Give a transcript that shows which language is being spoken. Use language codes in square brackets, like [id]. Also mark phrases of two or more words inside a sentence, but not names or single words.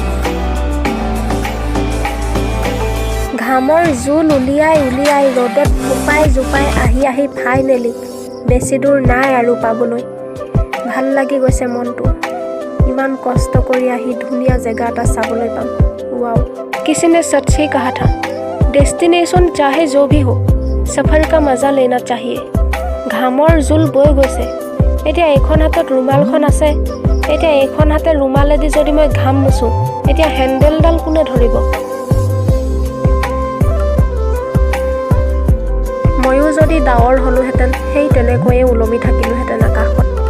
[as] ঘামৰ জোল উলিয়াই উলিয়াই ৰ'দত জোপাই জোপাই আহি আহি ফাইনেলি বেছি দূৰ নাই আৰু পাবলৈ। ভাল লাগি গৈছে মনটো। ইমান কষ্ট কৰি আহি ধুনীয়া জেগা এটা চাবলৈ পাম। ৱাও, [hi] किसी ने सच ही कहा था, डेस्टिनेशन चाहे जो भी हो, सफर का मजा लेना चाहिए। [as] ঘামৰ জোল বৈ গৈছে। এতিয়া এইখন হাতত ৰুমালখন আছে। এতিয়া এইখন হাতে ৰুমালেদি যদি মই ঘাম মুচোঁ, এতিয়া হেণ্ডেলডাল কোনে ধৰিব? ময়ো যদি ডাৱৰ হ'লোহেঁতেন, সেই তেনেকৈয়ে ওলমি থাকিলোহেঁতেন আকাশত।